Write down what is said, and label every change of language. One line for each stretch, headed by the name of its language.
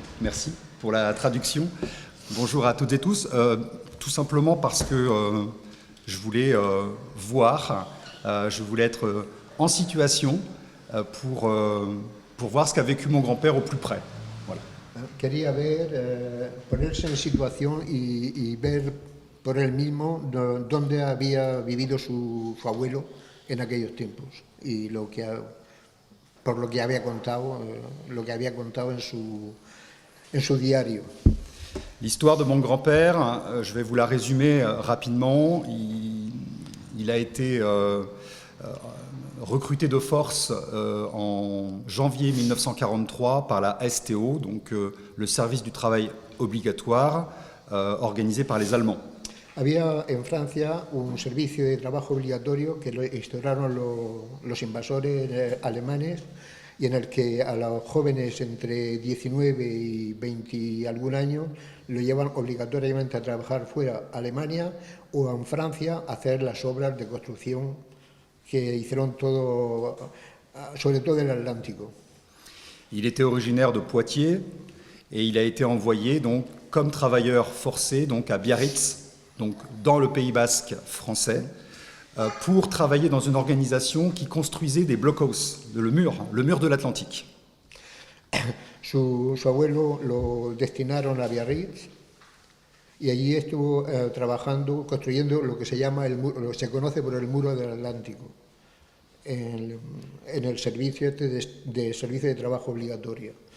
French: Merci pour la traduction. Bonjour à toutes et tous. Tout simplement parce que je voulais voir, je voulais être en situation pour voir ce qu'a vécu mon grand-père au plus près. Voilà.
Spanish: Quería ponerse en situación y ver por él mismo dónde había vivido su abuelo en aquellos tiempos y por lo que había contado en su diario.
French: L'histoire de mon grand-père, je vais vous la résumer rapidement. Il a été recruté de force en janvier 1943 par la STO, donc le service du travail obligatoire organisé par les Allemands.
Spanish: Había en Francia un servicio de trabajo obligatorio que lo instauraron los invasores alemanes y en el que a los jóvenes entre 19 y 20 y algún año lo llevan obligatoriamente a trabajar fuera, a Alemania o en Francia, a hacer las obras de construcción que hicieron todo, sobre todo en el Atlántico.
French: Il était originaire de Poitiers et il a été envoyé donc comme travailleur forcé donc à Biarritz, donc dans le Pays basque français, pour travailler dans une organisation qui construisait des blockhaus, le mur de l'Atlantique.
Spanish: Su abuelo lo destinaron a Biarritz y allí estuvo trabajando, construyendo lo que se llama lo que se conoce por el muro del Atlántico, en el servicio de servicio de trabajo obligatorio.